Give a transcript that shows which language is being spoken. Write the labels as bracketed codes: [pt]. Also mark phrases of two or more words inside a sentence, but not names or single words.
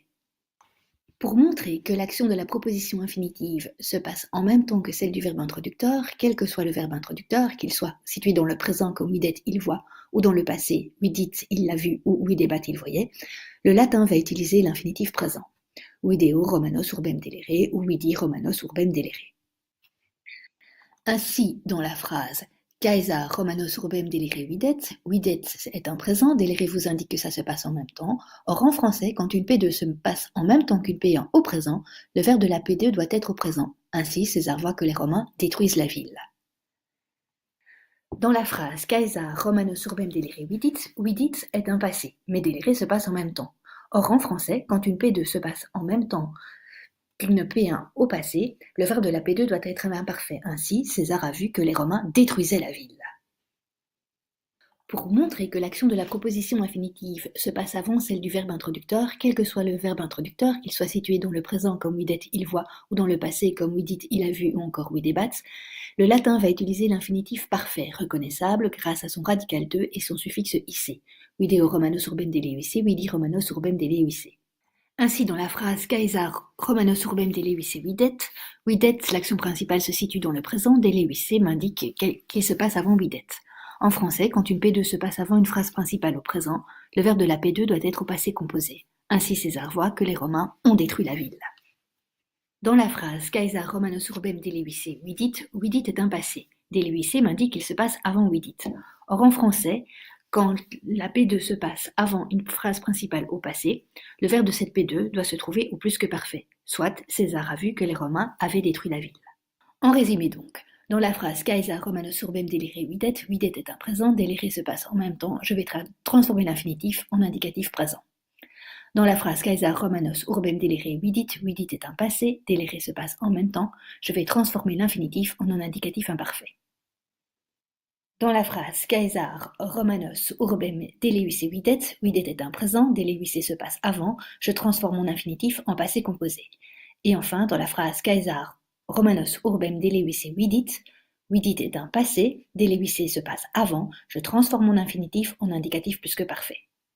[fr] Pour montrer que l'action de la proposition infinitive se passe en même temps que celle du verbe introducteur, quel que soit le verbe introducteur, qu'il soit situé dans le présent comme videt il voit, ou dans le passé vidit il l'a vu ou videbat il voyait, le latin va utiliser l'infinitif présent. [la] Video Romanos urbem delere ou vidi Romanos urbem delere. [fr] Ainsi, dans la phrase [la] Caesar Romanos urbem delere videt, [fr] videt est un présent, delere vous indique que ça se passe en même temps. Or, en français, quand une P2 se passe en même temps qu'une P1 au présent, le verbe de la P2 doit être au présent. Ainsi, César voit que les Romains détruisent la ville. Dans la phrase [la] Caesar Romanos urbem delere vidit, [fr] vidit est un passé, mais delere se passe en même temps. Or, en français, quand une P2 se passe en même temps qu'une P1 au passé, le verbe de la P2 doit être imparfait. Ainsi, César a vu que les Romains détruisaient la ville. Pour montrer que l'action de la proposition infinitive se passe avant celle du verbe introducteur, quel que soit le verbe introducteur, qu'il soit situé dans le présent comme videt il voit, ou dans le passé comme vidit il a vu, ou encore videbat, le latin va utiliser l'infinitif parfait, reconnaissable grâce à son radical 2 et son suffixe ic. [la] Video Romanos urbem deleuice, vidi Romanos urbem deleuice. [fr] Ainsi, dans la phrase [la] Caesar Romanos urbem deleuice videt, videt, [fr] l'action principale se situe dans le présent, deleuice m'indique qu'il se passe avant videt. En français, quand une P2 se passe avant une phrase principale au présent, le verbe de la P2 doit être au passé composé. Ainsi, César voit que les Romains ont détruit la ville. Dans la phrase [la] Caesar Romanos urbem deleuice vidit, [fr] vidit est un passé. Deleuice m'indique qu'il se passe avant vidit. Or, en français, quand la P2 se passe avant une phrase principale au passé, le verbe de cette P2 doit se trouver au plus que parfait, soit César a vu que les Romains avaient détruit la ville. En résumé donc, dans la phrase [la] Caesar Romanos urbem delere videt, [fr] videt est un présent, delere se passe en même temps, je vais transformer l'infinitif en indicatif présent. Dans la phrase [la] Caesar Romanos urbem delere vidit, [fr] vidit est un passé, delere se passe en même temps, je vais transformer l'infinitif en un indicatif imparfait. Dans la phrase [la] Caesar Romanos urbem deleuice videt, [fr] videt est un présent, deleuice se passe avant, je transforme mon infinitif en passé composé. Et enfin, dans la phrase [la] Caesar Romanos urbem deleuice vidit, [fr] vidit est un passé, deleuice se passe avant, je transforme mon infinitif en indicatif plus que parfait.